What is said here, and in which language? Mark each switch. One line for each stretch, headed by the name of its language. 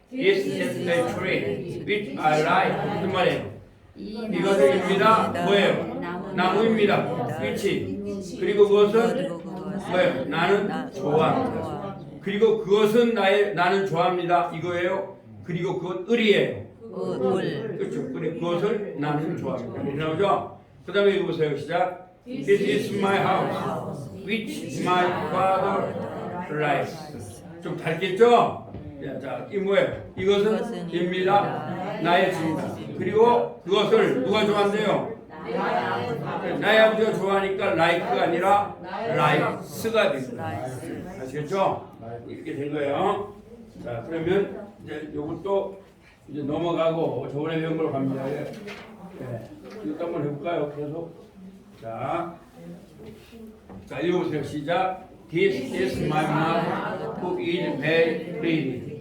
English: This is the tree which I like.
Korean: 무슨 말이에요? 이것은 입니다. 뭐예요? 나무입니다. which 그리고 그것은 뭐예요? 나는 좋아합니다. 그리고 그것은 나는 좋아합니다. 이거예요. 그리고 그건 을이에요. 그렇죠. 그래 그것을 나는 좋아합니다. 그렇죠? 그 다음에 읽어보세요. 시작.
English: This is my house which my father likes.
Korean: 좀 다르겠죠? 자, 이 뭐예요? 이것은 입니다. 나의 집입니다. 그리고 그것을 누가 좋아한대요? 나의 아버지가 좋아하니까 like가 아니라 likes가 됩니다. 아시겠죠? 이렇게 된 거예요. 자, 그러면 이제 이것도 이제 넘어가고 저번에 배운 걸로 갑니다. 네. 이것도 한번 해볼까요? 계속. 자, 자, 읽어보세요. 시작.
English: This is my mother who is very pretty.